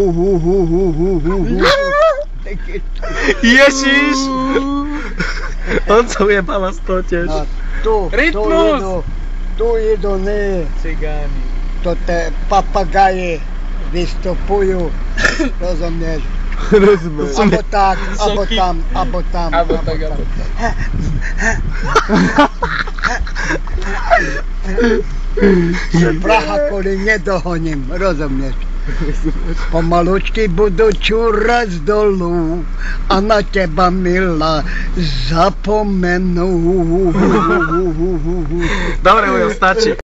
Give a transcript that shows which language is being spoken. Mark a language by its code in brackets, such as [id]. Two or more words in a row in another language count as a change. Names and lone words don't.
[sk] Ježiš! On sa ujebala z toho tiež. Rytmus! Tu idú, ne. Cigáni. To te papagaje vystupujú. Rozumieš? Rozumiem. Abo tak, abo tam, abo tam. Abo tak, abo tak. Praha Kolín nedohoním, rozumieš? Pomalučky budú čúrať dolu a na teba, milá, zapomenú. Dobre, Ujo, stačí.